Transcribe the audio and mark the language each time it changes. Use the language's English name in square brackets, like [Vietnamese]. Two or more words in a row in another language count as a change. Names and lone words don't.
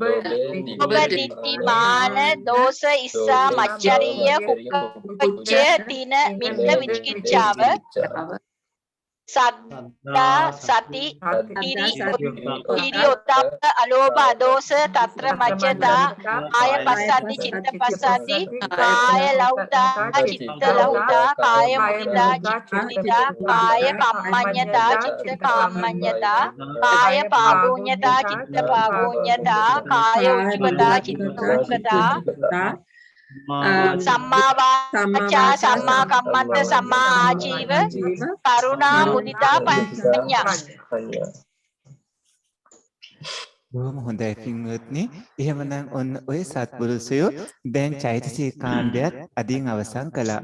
[Pali] දිට්ඨි මාන දෝෂ ඉස්සා මච්චරිය කුක්කච්චය තින මිත්ත විචිකිච්ඡාව සද්දා සති ඉරියොතප්ප අලෝභ අදෝස තත්‍ර මච්ඡතා කාය පස්සති චිත්ත පස්සති කාය ලෞතා චිත්ත ලෞතා කාය මුදිතා චිත්ත මුදිතා කාය කම්මඤ්ඤතා චිත්ත කම්මඤ්ඤතා කාය පාගෝඤ්ඤතා චිත්ත පාගෝඤ්ඤතා කාය උච්චතා චිත්ත උච්චතා සම්මා වාචා සම්මා කම්මන්ත සම්මා ආජීව කරුණා මුදිතා පඤ්ඤා. [Sinhala] බොහොම හොඳයි පින්වත්නි. එහෙමනම් ඔන්න ඔය සත්පුරුෂයෝ දැන් චෛතසික කාණ්ඩයත් අදින් අවසන් කළා.